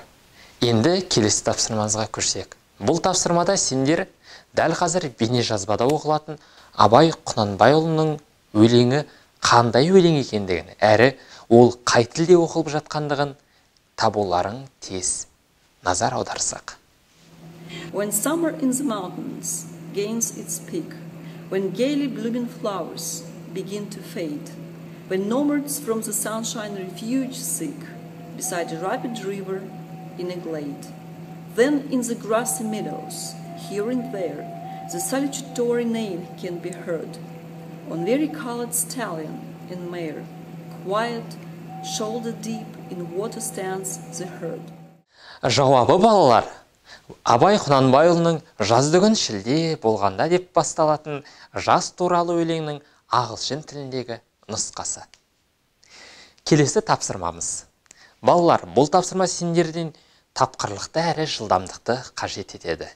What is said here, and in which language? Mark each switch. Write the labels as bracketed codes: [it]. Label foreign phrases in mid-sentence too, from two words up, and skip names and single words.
[kk] Енді келесі тапсырмамызға көшсек. Бұл тапсырмада сендер дәл қазір бейне жазбада оқылатын Абай Құнанбайұлының өлеңі қандай өлең екендігін, әрі ол қай тілде оқылып жатқандығын табуларың тез. Назар аударсақ. [en] When summer in the mountains gains its peak, when gaily blooming flowers begin to fade, when nomads from the sunshine refuge seek beside a rapid river in a glade, then in the grassy meadows, here and there, the salutatory neigh can be heard. On vari-colored stallion and mare, quiet, shoulder deep in water stands the herd. [kk] Жауабы балалар. Абай Құнанбайұлының жаздыгүн шілде болғанда деп басталатын жаз туралы өлеңнің ағылшын тіліндегі нұсқасы. Келесі тапсырмамыз. Балалар, бұл тапсырма сендерден тапқырлықты әрі жылдамдықты қажет етеді.